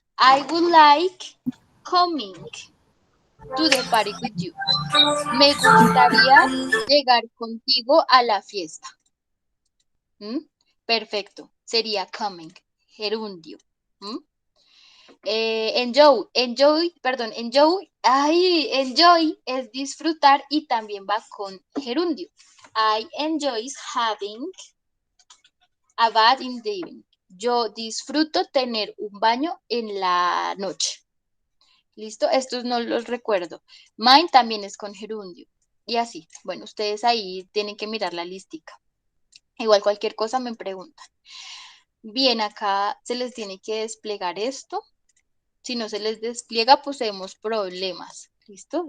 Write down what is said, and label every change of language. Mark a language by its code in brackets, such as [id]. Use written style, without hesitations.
[en] I would like coming to the party with you. [es] Me gustaría llegar contigo a la fiesta. ¿Mm? Perfecto. Sería coming, gerundio. ¿Mm? Enjoy es disfrutar y también va con gerundio. [en] I enjoy having a bath in the evening. [es] Yo disfruto tener un baño en la noche. ¿Listo? Estos no los recuerdo. Mine también es con gerundio. Y así. Bueno, ustedes ahí tienen que mirar la lística. Igual cualquier cosa me preguntan. Bien, acá se les tiene que desplegar esto. Si no se les despliega, pues tenemos problemas. ¿Listo?